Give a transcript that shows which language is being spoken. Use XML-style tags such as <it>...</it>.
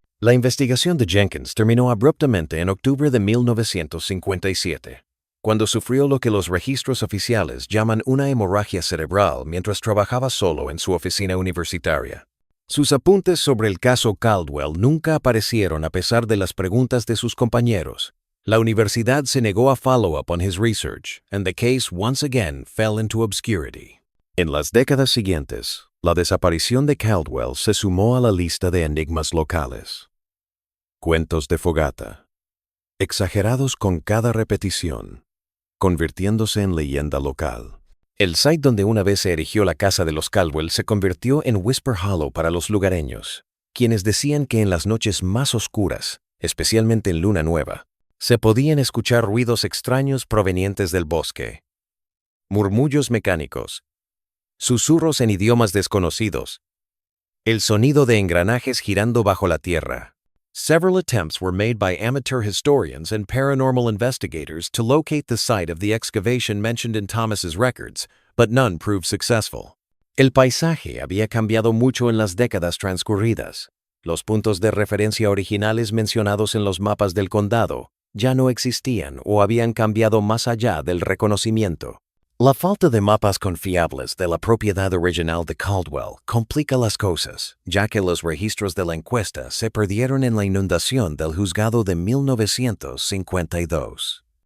<es>La investigación de Jenkins terminó abruptamente en octubre de 1957, cuando sufrió lo que los registros oficiales llaman una hemorragia cerebral mientras trabajaba solo en su oficina universitaria. Sus apuntes sobre el caso Caldwell nunca aparecieron a pesar de las preguntas de sus compañeros. La universidad se negó a</es> <en>follow up on his research, and the case once again fell into obscurity.</en> <es>En las décadas siguientes, la desaparición de Caldwell se sumó a la lista de enigmas locales. Cuentos de fogata, exagerados con cada repetición, convirtiéndose en leyenda local. El site donde una vez se erigió la casa de los Caldwell se convirtió en Whisper Hollow para los lugareños, quienes decían que en las noches más oscuras, especialmente en luna nueva, se podían escuchar ruidos extraños provenientes del bosque. Murmullos mecánicos, susurros en idiomas desconocidos, el sonido de engranajes girando bajo la tierra.</es> <en>Several attempts were made by amateur historians and paranormal investigators to locate the site of the excavation mentioned in Thomas's records, but none proved successful.</en> <es>El paisaje había cambiado mucho en las décadas transcurridas. Los puntos de referencia originales mencionados en los mapas del condado ya no existían o habían cambiado más allá del reconocimiento. La falta de mapas confiables de la propiedad original de Caldwell complica las cosas, ya que los registros de la encuesta se perdieron en la inundación del juzgado de 1952.</es>